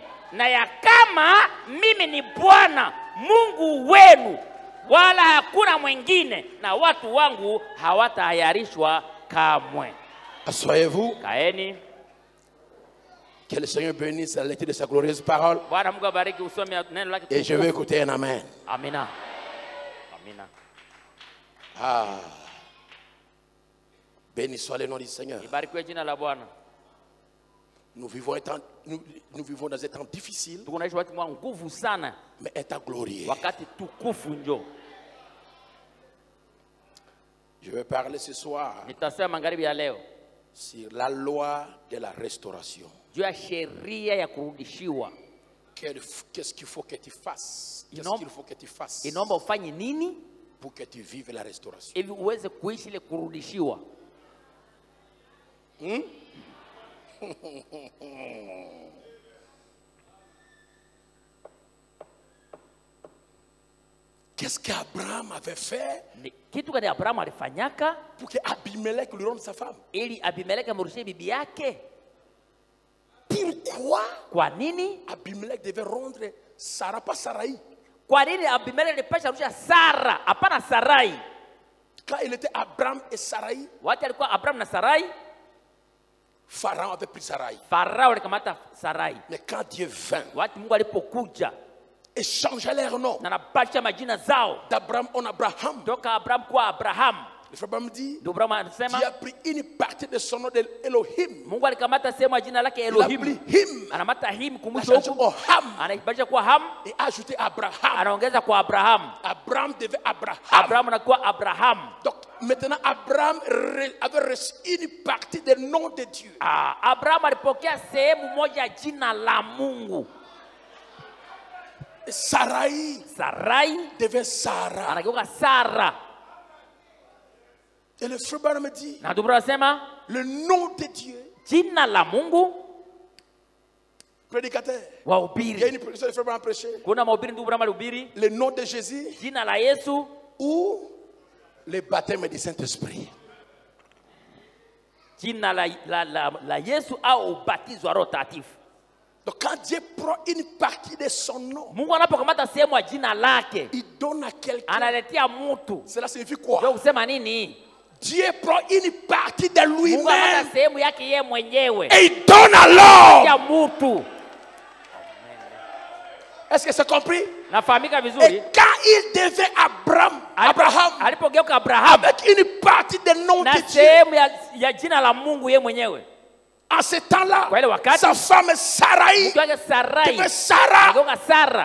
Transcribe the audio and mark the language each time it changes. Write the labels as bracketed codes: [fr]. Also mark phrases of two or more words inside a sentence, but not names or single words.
[sw] Na ya kama mimi ni Bwana Mungu wenu, wala hakuna mwingine, na watu wangu hawatayarishwa kamwe. [fr] Asseyez-vous. [sw] Kaeni. [fr] Que le Seigneur bénisse la lecture de sa glorieuse parole. [sw] Bwana Mungu abariki usome neno lake. [fr] Et je vais écouter un amen. [sw] Amina. Amina. Ah. [fr] Béni soit le nom du Seigneur. [sw] Ibarikiwe jina la Bwana. [fr] Nous vivons dans un temps difficile, [sw] tunaishi wakati mwa nguvu sana, [fr] mais un temps glorieux. [sw] Wakati tukufu njo. [fr] Je vais parler ce soir [sw] Nitasema magharibi ya leo [fr] sur la loi de la restauration. [sw] juu ya sheria ya kurudishiwa. [fr] Qu'est-ce qu'il faut que tu fasses? Qu'est-ce qu'il faut que tu fasses? [sw] Inaomba ufanye nini [fr] pour que tu vives la restauration? [sw] Ili uweze kuishi ile kurudishiwa. [fr] Qu'est-ce qu'Abraham avait fait [sw] kitu gani Abraham alifanyaka [fr] pour que Abimelech lui rende sa femme? [sw] Ili Abimelech amrudishie bibi yake. [fr] Pourquoi [sw] kwa nini [fr] Abimelech devait rendre Sarah, pas Sarai? [sw] Kwa nini Abimelech alipasha kurudisha Sara, hapana Sarai? [fr] Quand il était Abraham et Sarai, [sw] wakati alikuwa Abraham na Sarai, [fr] Pharaon avait pris Sarai. [sw] Farao alikamata Sarai. [fr] Mais quand Dieu vint, [sw] wakati Mungu alipokuja [fr] et changea leur nom, [sw] na nabadilisha majina zao [fr] d'Abraham en Abraham, [sw] toka Abraham kwa Abraham, [fr] le frère Abraham dit, Dieu a pris une partie de son nom d'Elohim. [sw] Mungu alikamata sehemu ya jina lake Elohim, anamata him kumusho huko, anaibadilisha kwa Ham, [fr] et ajouter Abraham, [sw] anaongeza kwa Abraham. [fr] Abraham devait Abraham. [sw] Abraham anakuwa Abraham. [fr] Donc maintenant Abraham avait reçu une partie du nom de Dieu. [sw] Abraham alipokea sehemu moja ya jina la Mungu. [fr] Sarai devait Sarah. [sw] Anageuka Sara. [fr] Et le frère Branham me dit, [sw] na Dubra asema [fr] le nom de Dieu, [sw] jina la Mungu, [fr] prédicateur, [sw] wahubiri. [fr] Il y a une prédication, le frère Branham prêché. [sw] Kuna mahubiri ndugu Branham alihubiri [fr] le nom de Jésus, [sw] jina la Yesu, [fr] ou le baptême du Saint-Esprit. [sw] Jina la Yesu au ubatizo wa Roho Takatifu. [fr] Donc quand Dieu prend une partie de son nom, [sw] Mungu anapokamata sehemu ya jina lake, [fr] il donne à quelqu'un. [sw] analetea mtu. [fr] Cela signifie quoi? [sw] Ndio kusema nini? [fr] Dieu prend une partie de lui-même et et il donne à l'homme. Est-ce que c'est compris? Et quand il devait Abraham avec une partie des noms de Dieu, en ce temps-là, sa femme Sarai devait Sarah.